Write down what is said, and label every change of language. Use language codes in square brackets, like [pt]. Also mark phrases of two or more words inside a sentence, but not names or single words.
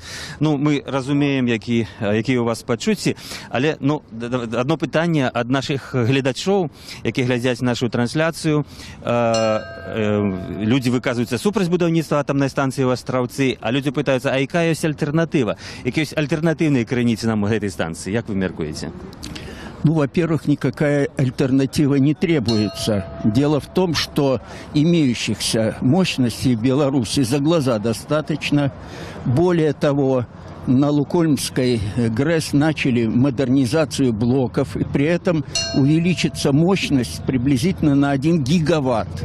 [be] Ну, мы разумеем, якія у вас пачуцці, але одно пытанне ад нашых гледачоў, які глядзяць нашу трансляцыю. Людзі выказваюцца супраць будаўніцтва атамнай станцыі ў Астраўцы, а людзі пытаюцца, а якая ёсць альтэрнатыва? Якія ёсць альтэрнатыўныя крыніцы нам гэтай станцыі? Як вы мяркуеце? Ну, [ru] во-первых, никакая альтернатива не требуется. Дело в том, что имеющихся мощностей в Беларуси за глаза достаточно. Более того, на Лукольмской ГРЭС начали модернизацию блоков, и при этом увеличится мощность приблизительно на 1 гигаватт.